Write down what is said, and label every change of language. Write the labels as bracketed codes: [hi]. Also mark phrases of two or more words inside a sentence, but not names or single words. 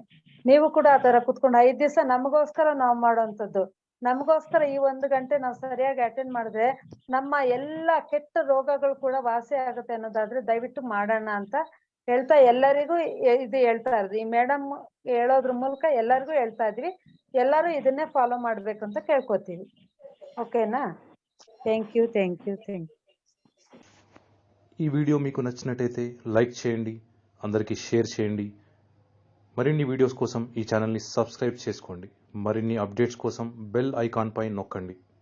[kn] ನೀವು ಕೂಡ ಆತರ ಕುತ್ಕೊಂಡು 5 ದಿವಸ ನಮಗೋಸ್ಕರ ನಾವು ಮಾಡೋಂಥದ್ದು, ನಮಗೋಸ್ಕರ ಈ 1 ಗಂಟೆ ನಾವು ಸರಿಯಾಗಿ ಅಟೆಂಡ್ ಮಾಡಿದ್ರೆ ನಮ್ಮ ಎಲ್ಲ ಕೆಟ್ಟ ರೋಗಗಳು ಕೂಡ ವಾಸಿ ಆಗುತ್ತೆ ಅನ್ನೋದಾದ್ರೆ ದಯವಿಟ್ಟು ಮಾಡೋಣ ಅಂತ ಹೇಳ್ತಾ ಎಲ್ಲರಿಗೂ ಇದು ಹೇಳ್ತಾ ಇರೋದು. ಈ ಮೇಡಮ್ ಹೇಳೋದ್ರ ಮೂಲಕ ಎಲ್ಲರಿಗೂ ಹೇಳ್ತಾ ಇದ್ವಿ. ಎಲ್ಲರೂ ಇದನ್ನೇ ಫಾಲೋ ಮಾಡ್ಬೇಕು ಅಂತ ಕೇಳ್ಕೊತೀವಿ. [te] ఓకేనా? థ్యాంక్ యూ. ఈ వీడియో మీకు నచ్చినట్టయితే లైక్ చేయండి, అందరికీ షేర్ చేయండి. మరిన్ని వీడియోస్ కోసం ఈ ఛానల్ని సబ్స్క్రైబ్ చేసుకోండి. మరిన్ని అప్డేట్స్ కోసం బెల్ ఐకాన్ పై నొక్కండి.